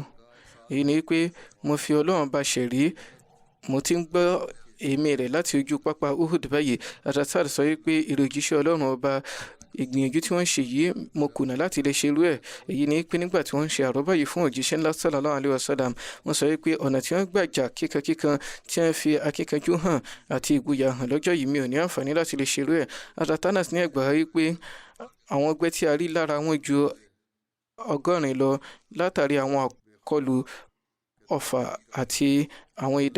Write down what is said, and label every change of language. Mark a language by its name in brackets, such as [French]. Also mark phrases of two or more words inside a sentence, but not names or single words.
[Yoruba] èyí ni wípé mo fi Ọlọ́run bá ṣẹ̀rí, mo ti ń gbọ́ èémí rẹ̀ láti ojú pápá Uhud báyìí. Hazrat Sa'ad sọ wípé ìrẹ́ òjíṣẹ́ Ọlọ́run ọba, ìgbìyànjú tí wọ́n ṣe yìí mo kùnà láti lè ṣerú ẹ̀. èyí ni pé nígbà tí wọ́n ń ṣe àrọ́bá yìí fún òjíṣẹ́ ńlá [Arabic] صلى الله عليه وسلم, [Yoruba] wọ́n sọ wípé ọ̀nà tí wọ́n gbà jà kíkankíkan, tí wọ́n fi akíkanjú hàn àti ìgboyà hàn lọ́jọ́ yìí, mi ò ní àǹfààní láti lè ṣerú ẹ̀. Hazrat Anas ní ẹgbàá wípé àwọn ọgbẹ́ tí a rí lára wọn ju 100 lọ látàrí àwọn àkọlù ọfà àti àwọn idà.